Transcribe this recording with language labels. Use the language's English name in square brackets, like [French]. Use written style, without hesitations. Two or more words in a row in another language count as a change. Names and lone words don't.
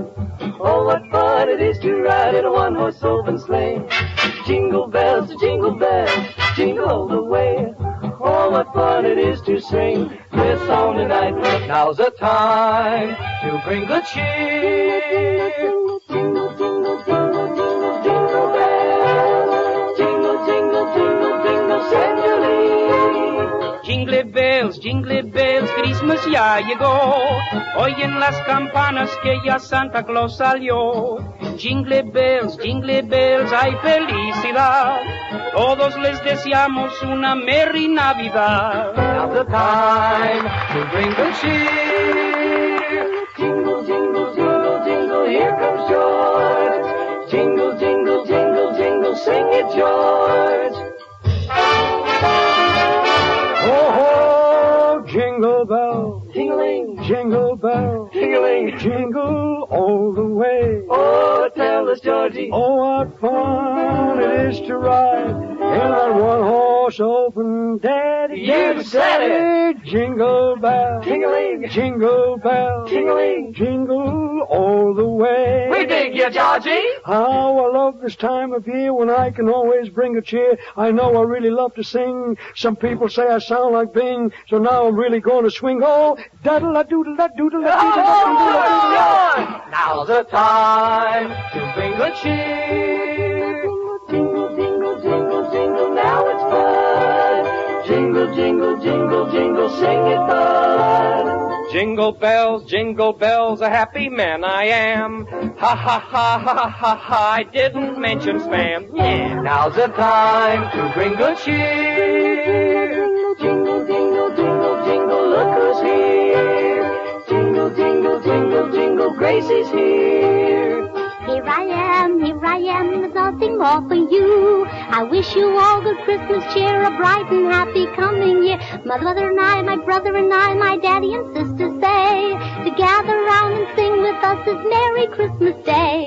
[English] Oh, what fun it is to ride in a one-horse open sleigh. Jingle bells, jingle all the way. Oh, what fun it is to sing this song tonight. Now's the time to bring good cheer. Jingle, jingle, jingle, jingle bells. Jingle, jingle, jingle, jingle, Sandy Lee. jingle bells, [Spanish] Christmas ya llegó. Oyen las campanas que ya Santa Claus salió. [English] Jingle bells, [Spanish] hay felicidad. Todos les deseamos una merry Navidad. [English] Now's the time to bring good cheer. Jingle, jingle, jingle, jingle, here comes George. Jingle, jingle, jingle, jingle, sing it, George. Ho, ho, jingle bell, Jingling, jingle bell, jingling, jingle all the way. oh, tell us, Georgie. Oh, what fun it is to ride in that one-horse open daddy. You said it. Jingle bell, Jingling, jingle bell, jingling. jingle all the way. We dig you, Georgie. How I love this time of year when I can always bring a cheer. I know I really love to sing. Some people say I sound like Bing, so now I'm really going to swing. Oh, da-da-la-doodle-da-doodle-da-doodle-da-doodle-da. Now's the time to bring good cheer. Jingle, jingle, jingle, jingle, now it's fun. Jingle, jingle, jingle, jingle, sing it, bud. Jingle bells, a happy man I am. Ha ha ha ha ha ha, I didn't mention spam. Yeah. Now's the time to bring good cheer. Jingle, jingle, jingle, jingle, look who's here. Jingle, jingle, jingle, jingle, Gracie's here. Here I am, there's nothing more for you. I wish you all good Christmas cheer, a bright and happy coming year. Mother and I, my brother and I, my daddy and sister say, to gather round and sing with us this Merry Christmas Day.